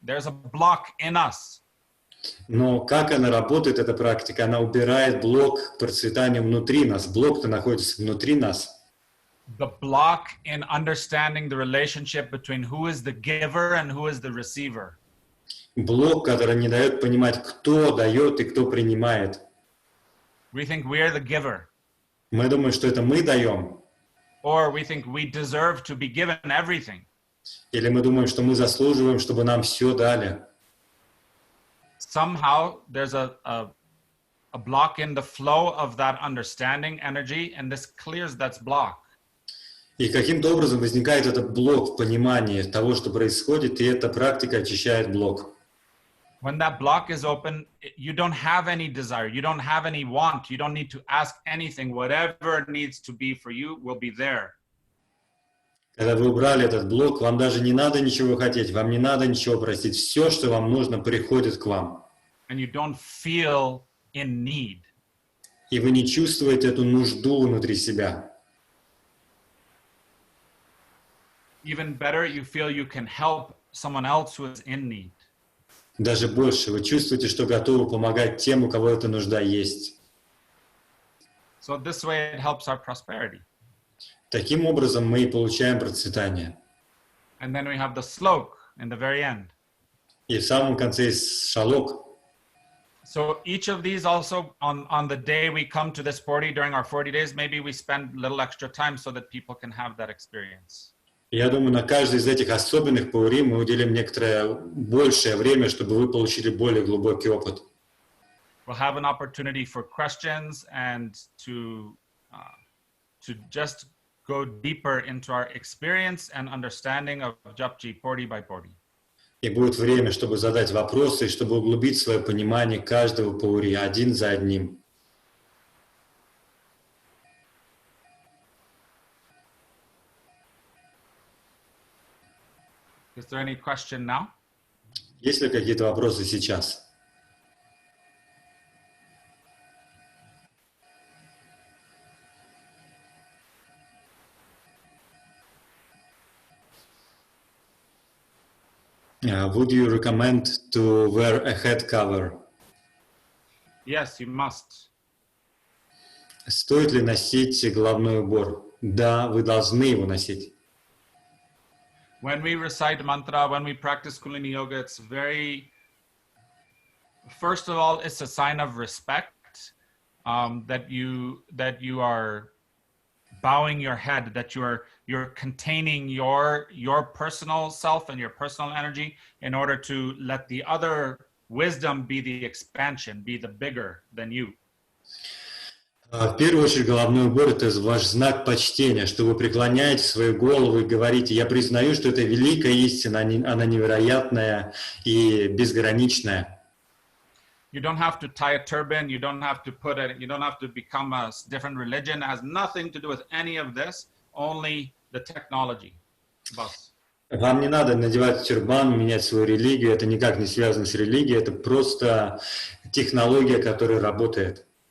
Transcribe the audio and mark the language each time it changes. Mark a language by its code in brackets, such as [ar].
[en] There's a block in us. [ru] Но как она работает, эта практика? Она убирает блок к процветанию внутри нас. Блок-то находится внутри нас. [en] The block in understanding the relationship between who is the giver and who is the receiver. [ru] Блок, который не дает понимать, кто дает и кто принимает. [en] We think we're the giver. [ru] Мы думаем, что это мы даем. [en] Or we think we deserve to be given everything. [ru] Или мы думаем, что мы заслуживаем, чтобы нам все дали. [en] Somehow there's a block in the flow of that understanding energy, and this clears that block. [ru] И каким-то образом возникает этот блок в понимании того, что происходит, и эта практика очищает блок. [en] When that block is open, you don't have any desire, you don't have any want, you don't need to ask anything. Whatever it needs to be for you will be there. [ru] Когда вы убрали этот блок, вам даже не надо ничего хотеть, вам не надо ничего просить. Все, что вам нужно, приходит к вам. [en] And you don't feel in need. [ru] И вы не чувствуете эту нужду внутри себя. [en] Even better, you feel you can help someone else who is in need. [ru] Даже больше, вы чувствуете, что готовы помогать тем, у кого эта нужда есть. [en] So this way it helps our prosperity. [ru] Таким образом мы и получаем процветание. [en] And then we have the slok in the very end. [ru] И в самом конце есть шалок. [en] So each of these also, on the day we come to this party during our 40 days, maybe we spend a little extra time so that people can have that experience. [ru] Я думаю, на каждый из этих особенных паури мы уделим некоторое большее время, чтобы вы получили более глубокий опыт. [en] We'll have an opportunity for questions and to just go deeper into our experience and understanding of Japji Pori by Pori. [ru] И будет время, чтобы задать вопросы, чтобы углубить свое понимание каждого паури один за одним. [en] Is there any question now? [ru] Есть ли какие-то вопросы сейчас? [en] Would you recommend to wear a head cover? Yes, you must. [ru] Стоит ли носить головной убор? Да, вы должны его носить. [en] When we recite mantra, when we practice Kundalini Yoga, it's first of all, it's a sign of respect that you are bowing your head, that you're containing your personal self and your personal energy in order to let the other wisdom be the expansion, be the bigger than you. [ru] В первую очередь, головной убор – это ваш знак почтения, что вы преклоняете свою голову и говорите: «Я признаю, что это великая истина, она невероятная и безграничная». [en] You don't have to tie a turban. You don't have to become a different religion. It has nothing to do with any of this. Only the technology. Bas. [ru] Вам не надо надевать тюрбан, менять свою религию. Это никак не связано с религией. Это просто технология, которая работает.